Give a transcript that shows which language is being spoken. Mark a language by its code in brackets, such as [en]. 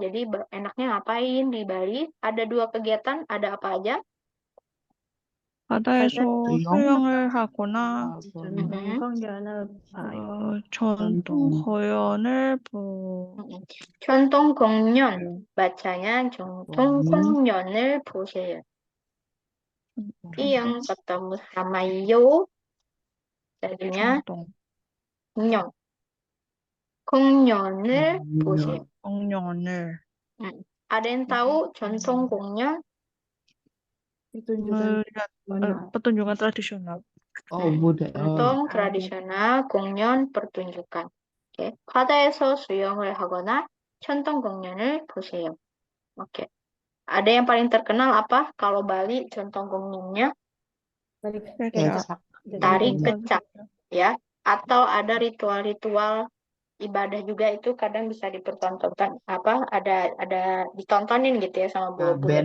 [id] Jadi enaknya ngapain di Bali? Ada 2 kegiatan, ada apa aja? [ko] 바다에서 수영? 수영을 하거나 Mhm. 전통경연을 봐요. 전통 공연을 보 전통 공연, bacanya 전통 공연. 공연을 보세요. [id] yang ketemu sama Yo, jadinya [ko] 전통 공연. 공연을 보세요. 공연을 [id] Ada yang tahu 전통 공연? Pertunjukan pertunjukan tradisional. Oh, budaya. 전통 tradisional, 공연, pertunjukan. Oke. [ko] 바다에서 수영을 하거나 전통 공연을 보세요. [id] Oke. Ada yang paling terkenal apa? Kalau Bali, 전통 공연nya Kecap. tari kecak, ya. Atau ada ritual-ritual ibadah juga itu kadang bisa dipertontonkan, ada ditontonin gitu ya sama bule-bule